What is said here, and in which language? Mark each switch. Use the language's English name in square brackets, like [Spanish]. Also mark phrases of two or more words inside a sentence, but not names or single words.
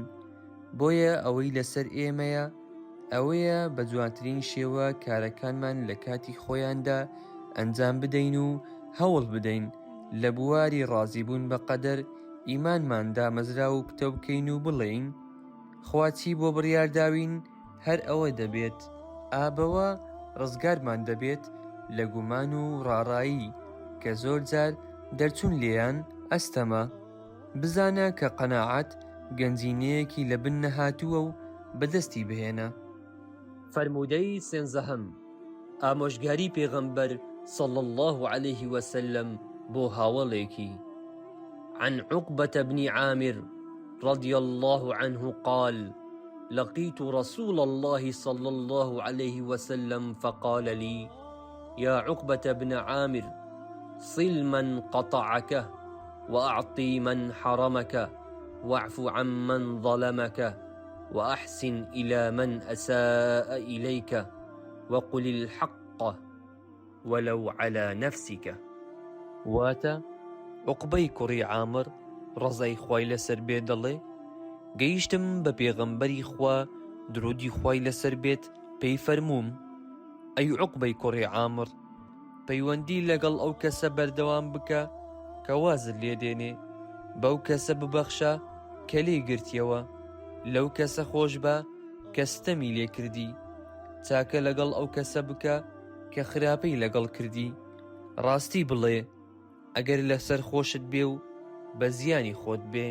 [Central Kurdish] بۆیە ئەوەی لەسەر ئێمەیە ئەوەیە بە جوانترین شێوە کارەکانمان لە کاتی خۆیاندا ئەنجام بدەین و هەوڵ بدەین لە بواری ڕازیبوون بە قەدەر ئیمانمان دامەزرا و پتە بکەین و بڵێین خوا چی بۆ بڕیارداوین هەر ئەوە دەبێت ئابەوە ڕزگارمان دەبێت لە گومان و ڕاڕایی کە زۆر جار دەرچوون لێیان ئەستەمە. بزانە کە قەناعەت گەنجینەیەکی لە بن نەهاتووە و بەدەستی بهێنە. فەرموودەی 13 ئامۆژگاری پێغەمبەر [Arabic] صلى الله عليه وسلم [Central Kurdish] بۆ هاوڵێکی. [Arabic] عن عقبة بن عامر رضي الله عنه قال لقيت رسول الله صلى الله عليه وسلم فقال لي يا عقبة بن عامر صل من قطعك وأعطي من حرمك، واعف عمن ظلمك، وأحسن إلى من أساء إليك، وقل الحق ولو على نفسك. [Central Kurdish] واتە عوقبەی کوڕی عامر ڕەزای خوای لەسەر بێ دەڵێ گەیشتم بە پێغەمبەری خوا درودی خوای لەسەر بێت پێی فەرمووم ئەی عوقبەی کوڕی عامر پەیوەندی لەگەڵ ئەو کەسە بەردەوام بکە کە وازت لێ دێنێ، بەو کەسە ببەخشە کە لێی گرتیەوە، لەو کەسە خۆش بە کە ستەمی لێ کردی، چاکە لەگەڵ ئەو کەسە بکە کە خراپەی لەگەڵ کردی، ڕاستی بڵێ ئەگەر لەسەر خۆشت بێ و بە زیانی خۆت بێ.